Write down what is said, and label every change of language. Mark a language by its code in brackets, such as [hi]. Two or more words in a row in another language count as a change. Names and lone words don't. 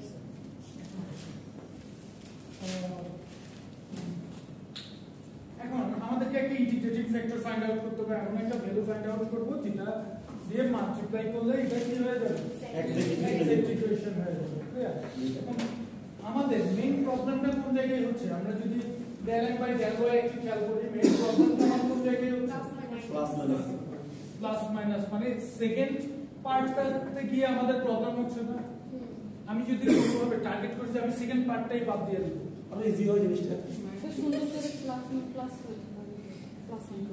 [bn] এখন আমাদেরকে একটা [en] integrating factor find out [bn] করতে হবে এমন একটা ভ্যালু [en] find out [bn] করব যেটা দিয়ে মাল্টিপ্লাই করলে এটা কি হয়ে যাবে [en] exact equation [bn] হয়ে যাবে ক্লিয়ার এখন আমাদের মেইন প্রবলেমটা কোন জায়গায় হচ্ছে আমরা যদি [en] del m by del y [bn] একটু খেয়াল করি মেইন প্রবলেমটা আমার কোন জায়গায় হচ্ছে [en] plus minus [bn] মানে সেকেন্ড পার্টটাতে গিয়ে আমাদের প্রবলেম হচ্ছে না আমি যদি কোনোভাবে টার্গেট করি যে আমি সেকেন্ড পার্টটাই বাদ দিয়ে দেব আমরা ইজি হয় জিনিসটা সুন্দর করে [en] plus plus plus